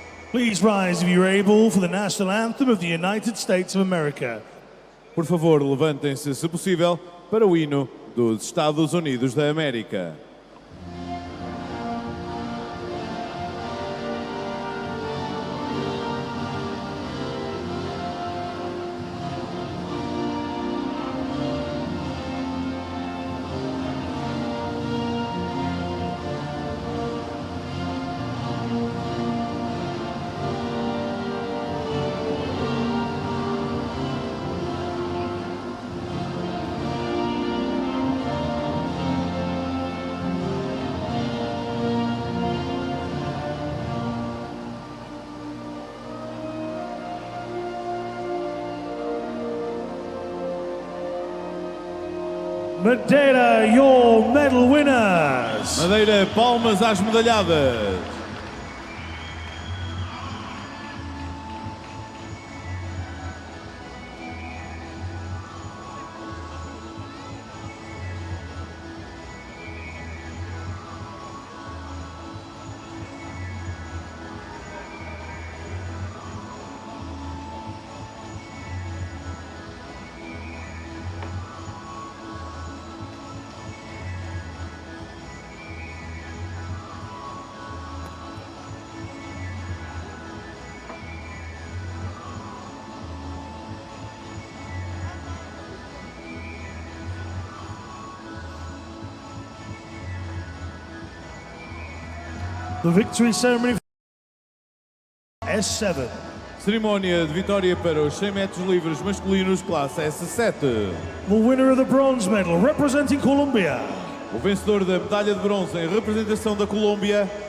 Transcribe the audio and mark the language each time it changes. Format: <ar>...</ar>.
<en>Please rise if you're able for the national anthem of the United States of America.</en> <pt>Por favor, levantem-se, se possível, para o hino dos Estados Unidos da América.</pt> <en>Madeira, your medal winners.</en> <pt>Madeira, palmas às medalhadas.</pt> <en>The victory ceremony S7.</en> <pt>Cerimónia de vitória para os 100 metros livres masculinos classe S7.</pt> <en>The winner of the bronze medal representing Colombia.</en> <pt>O vencedor da medalha de bronze em representação da Colômbia,</pt>